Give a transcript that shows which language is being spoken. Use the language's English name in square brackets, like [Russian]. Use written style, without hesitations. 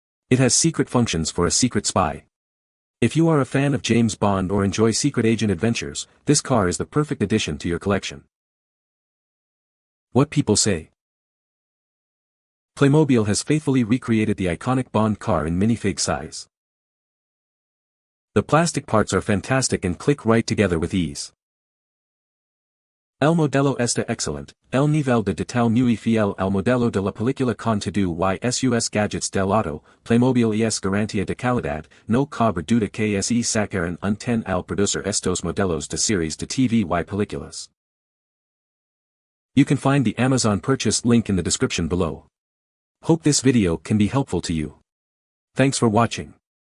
[English] It has secret functions for a secret spy. If you are a fan of James Bond or enjoy secret agent adventures, this car is the perfect addition to your collection. What people say. Playmobil has faithfully recreated the iconic Bond car in minifig size. The plastic parts are fantastic and click right together with ease. [Spanish] El modelo está excelente, el nivel de detalle muy fiel al modelo de la película con todo y sus gadgets del auto, Playmobil es garantía de calidad, no cabe duda que se sacaron un 10 al producir estos modelos de series de TV y películas. [English] You can find the Amazon purchase link in the description below. Hope this video can be helpful to you. Thanks for watching.